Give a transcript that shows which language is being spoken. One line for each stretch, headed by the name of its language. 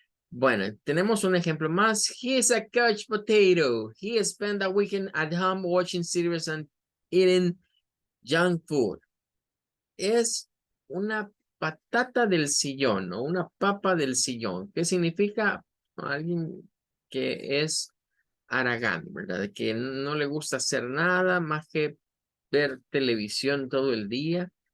Spanish: Bueno, tenemos un ejemplo más.
English: He is a couch potato. He spent the weekend at home watching series and eating junk food.
Spanish: Es una patata del sillón o una papa del sillón. ¿Qué significa? Alguien que es haragán, ¿verdad? Que no le gusta hacer nada más que ver televisión todo el día.